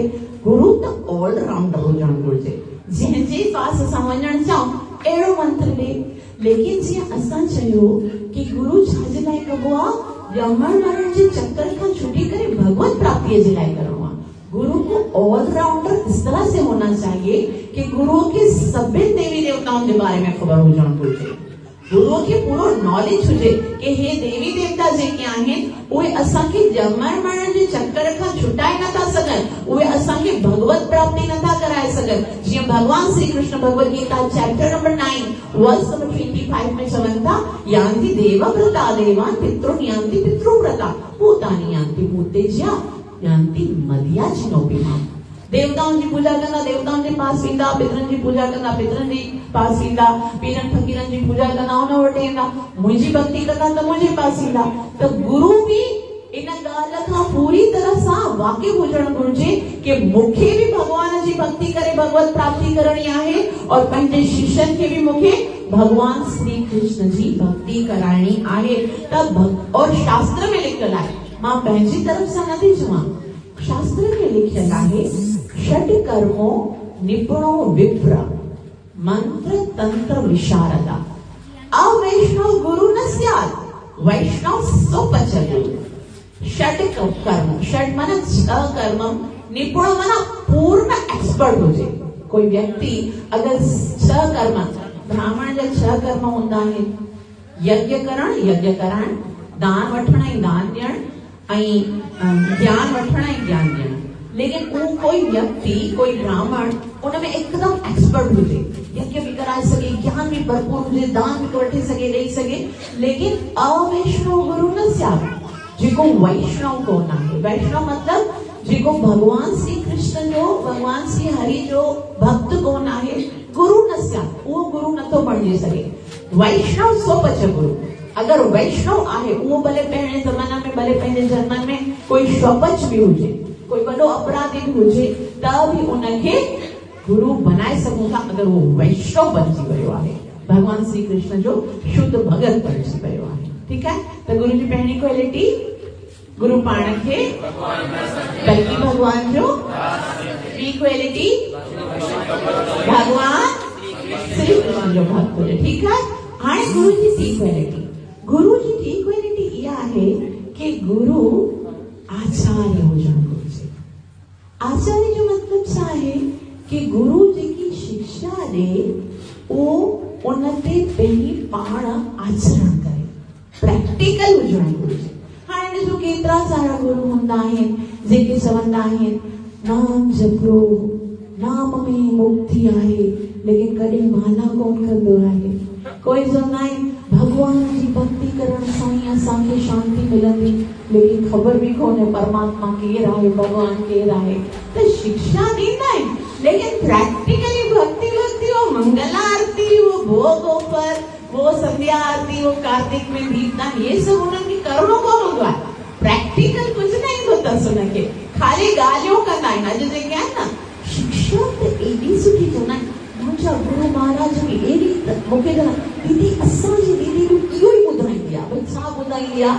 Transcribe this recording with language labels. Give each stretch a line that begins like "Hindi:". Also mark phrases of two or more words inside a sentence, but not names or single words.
Sindhi: गुरु तो ऑलराउंडर हुजणु घुरिजे। जंहिंजे पास असां वञणु चाहियूं अहिड़ो मंत्र दे। लेकिन जीअं असां चयो कि गुरु छाजे लाइ कबो आहे? ॼमण वारनि जे चक्कर खां छुटी करे भगवत प्राप्ति जे लाइ करणो आहे।
Hindi: गुरु को ऑलराउंडर इस तरह से होना चाहिए कि गुरु के सभी देवी देवताओं के बारे में खबर
Sindhi: हुजणु घुरिजे। गुरु के पूरो नॉलेज हुजे कि हे देवी देवता जेके आहिनि उहे असांखे ॼमण मरण जे चक्कर खां छुटाए नथा सघनि, उहे असांखे भगवत प्राप्ति नथा कराए सघनि। जीअं भगवान श्री कृष्ण भगवत गीता
English: chapter number
Sindhi: 9
English: verse number
Sindhi: 25 में चवनि था,
Sanskrit: यान्ति देवव्रता देवान् पितॄन् यान्ति पितृव्रता भूतानि यान्ति भूतेज्या यान्ति मदीयाजिनोऽपि माम्।
Sindhi: देवताउनि जी पूजा कंदा देवताउनि जे पास वेंदा, पितरनि जी पूजा कंदा पितरनि जे पास ईंदा, पीरनि फकीरनि जी पूजा कंदा उन वटि ईंदा, मुंहिंजी भक्ति कंदा त मुंहिंजे पास ईंदा। त गुरु बि इन ॻाल्हि खां पूरी तरह सां वाक़िफ़ हुजणु घुरिजे कि मूंखे बि भगवान जी भक्ति करे भगवत प्राप्ति करणी आहे और पंहिंजे शिष्यनि खे बि मूंखे भगवान श्री कृष्ण जी भक्ति कराइणी आहे। त और शास्त्र में लिखियल आहे, मां पंहिंजी तरफ सां नथी चवां, शास्त्र में लिखियल आहे,
Sanskrit: षट कर्मो निपुणो विप्र मंत्र तंत्र विशारदा। अवैष्णव गुरु न स्यात्, वैष्णव सोपच गुरु।
Sindhi: षड कर्म, षड मन छह कर्म, निपुण मन पूर्ण एक्सपर्ट हुजे। कोई व्यक्ति अगर छह कर्म, ब्राह्मण जा छह कर्म हुंदा आहिनि, यज्ञ करण, दान वठण ऐं दान ॾियण, ऐं ज्ञान वठण ऐं ज्ञान ॾियण। लेकिन वो कोई व्यक्ति, कोई ब्राह्मण उनमें एकदम एक्सपर्ट हुजे, यज्ञ भी कराए सके, ज्ञान भी भरपूर हुजे, दान भी वठी सके, ॾेई सके, लेकिन
Sanskrit: अवैष्णव गुरु न स्यात्,
Sindhi: जेको वैष्णव कोन आहे। वैष्णव मतलब जेको भगवान श्री कृष्ण जो, भगवान श्री हरि जो भक्त कोन आहे,
Sanskrit: गुरु न स्यात्,
Sindhi: वो गुरु नथो बणिजी सके।
Sanskrit: वैष्णव सोपच गुरु।
Sindhi: अगर वैष्णव आहे, वो भले पहिरें ज़माना में, भले पंहिंजे जन्मनि में कोई स्वपच भी हुजे, कोई वॾो अपराधी भी हुजे, त भी उनखे गुरु बनाए सघूं था अगर वो वैष्णव बणिजी वियो आहे, भगवान श्री कृष्ण जो शुद्ध भगत बणिजी वियो आहे। ठीकु आहे। त गुरु जी पहिरीं क्वालिटी, गुरु पाण खे बल्कि भगवान जो, ॿी क्वालिटी भगवान श्री कृष्ण जो भक्त हुजे। ठीकु आहे। हाणे गुरु जी टी क्वालिटी, गुरु जी टी क्वालिटी इहा आहे कि गुरु आचार्य हुजणु घुरिजे। आचार्य जो मतलब छा आहे कि गुरु जेकी शिक्षा ॾे उहो उन ते पंहिंजी पाण आचरण करे, प्रैक्टिकल हुजणु घुरिजे। हाणे ॾिसो केतिरा सारा गुरु हूंदा आहिनि जेके चवंदा आहिनि नाम जपो, नाम में मुक्ति आहे, लेकिन कॾहिं माला कोन कंदो आहे। कोई चवंदा आहिनि भगवान जी भक्ति करण सां ई असांखे शांति मिलंदी, लेकिन ख़बर भी कोन्हे परमात्मा केरु आहे, भगवान केरु आहे। त शिक्षा ॾींदा आहिनि, लेकिन प्रैक्टिकली भक्ति वो मंगला आरती, वो भोग ऑफर, वो संध्या आरती, वो कार्तिक में दीपदान, ये सब उन्हनि खे करणो कोन हूंदो आहे। प्रैक्टिकल कुझु न ईंदो अथसि उनखे, खाली ॻाल्हियूं कंदा आहिनि। अॼु जेके आहिनि न शिक्षा त एॾी सुठी चवंदा आहिनि, मुंहिंजा गुरु महाराज बि एॾी, मूंखे दीदी असांजी दीदी बि इहो ई ॿुधाईंदी आहे। भई छा ॿुधाईंदी आहे?